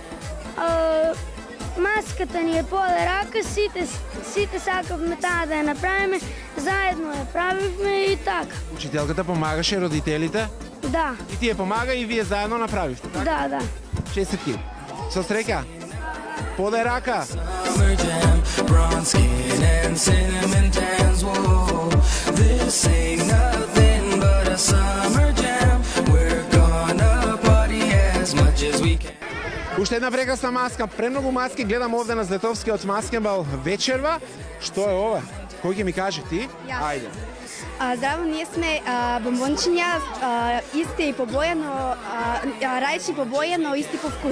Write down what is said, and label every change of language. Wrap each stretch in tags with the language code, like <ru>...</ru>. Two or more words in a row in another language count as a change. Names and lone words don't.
<mk>Маската ни е поле рака, сите сакавме таа да ја направиме, заедно ја правивме и така. Учителката помагаше родителите? Да, И тие помага и вие заедно направивте, така? да. Честитки. Со среќа. Поле рака.</mk> <en>Summer jam, bronze skin and cinnamon tans. Whoa, this ain't nothing but a summer jam. We're gonna party as much as we can.</en> <mk>Уште една прекрасна маска. Премногу маски гледам овде на Злетовскиот маскенбал вечерва. Што е ова? Кој ќе ми каже ти? Јас. Ајде. Здраво, ние сме бомбончиња, исти по боја, но рајчи по боја, но исти по вкус.</mk>